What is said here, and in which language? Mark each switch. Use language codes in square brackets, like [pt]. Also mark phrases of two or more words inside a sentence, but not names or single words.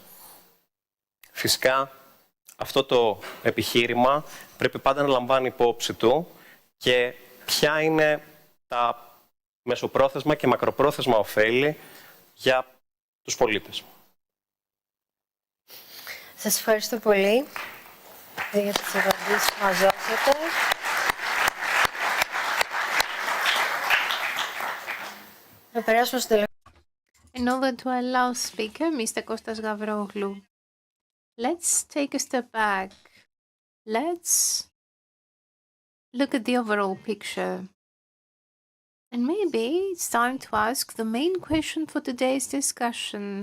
[el] Φυσικά, αυτό το επιχείρημα πρέπει πάντα να λαμβάνει υπόψη του και ποια είναι τα μεσοπρόθεσμα και μακροπρόθεσμα ωφέλη για τους πολίτες. Σας ευχαριστώ πολύ για τις απαντήσεις που μας δώσατε. Να περάσουμε στο τελευταίο. [en] In order to allow speaker, Mr. Costas Gavroglu, let's take a step back. Let's look at the overall picture. And maybe it's time to ask the main question for today's discussion.